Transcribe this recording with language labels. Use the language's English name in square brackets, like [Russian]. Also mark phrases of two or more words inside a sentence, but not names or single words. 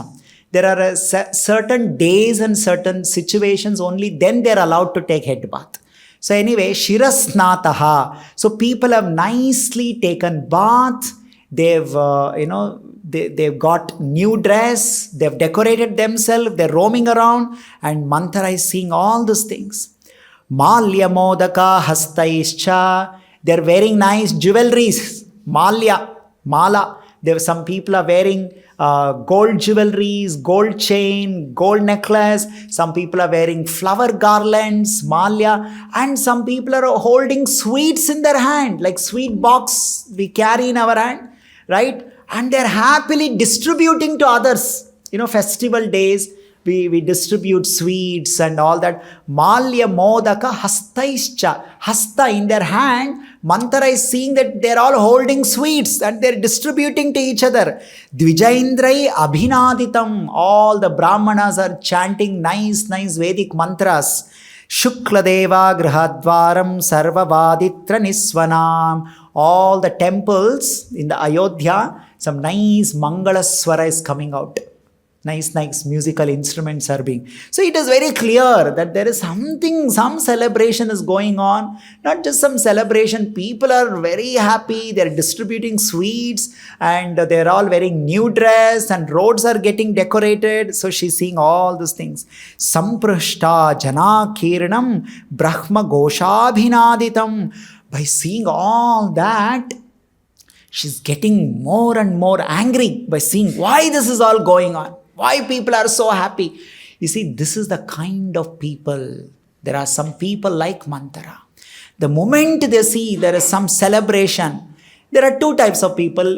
[English] There are certain days and certain situations only then they are allowed to take head bath. So anyway, Shirasnataha. So people have nicely taken bath. They've, they've got new dress. They've decorated themselves. They're roaming around. And Manthara is seeing all these things. [Sanskrit] माल्य मोदक हस्तैश्च. [English] They're wearing nice jewelries. [Sanskrit] माल्य, माला. [English] Some people are wearing gold jewelries, gold chain, gold necklace. Some people are wearing flower garlands, malya. And some people are holding sweets in their hand, like sweet box we carry in our hand, right? And they're happily distributing to others. Festival days, we distribute sweets and all that. [Sanskrit] माल्य मोदक हस्तैश्च. [English] Hasta in their hand. Manthara is seeing that they're all holding sweets and they're distributing to each other. [Sanskrit] द्विजेन्द्रैः अभिनादितम्. [English] All the brahmanas are chanting nice Vedic mantras. [Sanskrit] शुक्लदेव गृहद्वारम् सर्ववादित्र निःस्वनम्. [English] All the temples in the Ayodhya, some nice [Sanskrit] मङ्गल स्वर [English] is coming out. Nice musical instruments are being. So it is very clear that there is something, some celebration is going on. Not just some celebration. People are very happy. They're distributing sweets and they're all wearing new dress and roads are getting decorated. So she's seeing all these things. [Sanskrit] संप्रहृष्ट जन कीर्णम् ब्रह्म घोषाभिनादितम्. [English] By seeing all that, she's getting more and more angry by seeing why this is all going on. Why people are so happy. You see, this is the kind of people. There are some people like Manthara. The moment they see there is some celebration, there are two types of people.